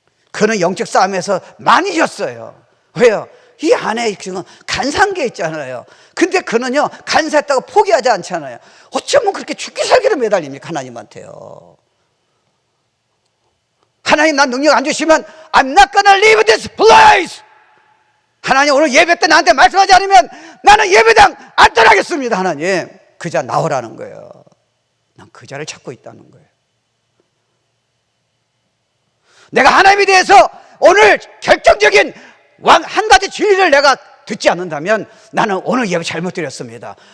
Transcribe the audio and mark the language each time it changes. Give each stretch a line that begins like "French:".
Korean: 그는 영적 싸움에서 많이 졌어요. 왜요? 이 안에 지금 간사한 게 있잖아요. 근데 그는요, 간사했다고 포기하지 않잖아요. 어쩌면 그렇게 죽기 살기로 매달립니까? 하나님한테요. 하나님, 난 능력 안 주시면
English: I'm not gonna leave this place.
Korean: 하나님, 오늘 예배 때 나한테 말씀하지 않으면 나는 예배당 안 떠나겠습니다. 하나님, 그 자 나오라는 거예요. 난 그 자를 찾고 있다는 거예요. 내가 하나님에 대해서 오늘 결정적인 한 가지 진리를 내가 듣지 않는다면 나는 오늘 예배 잘못 드렸습니다.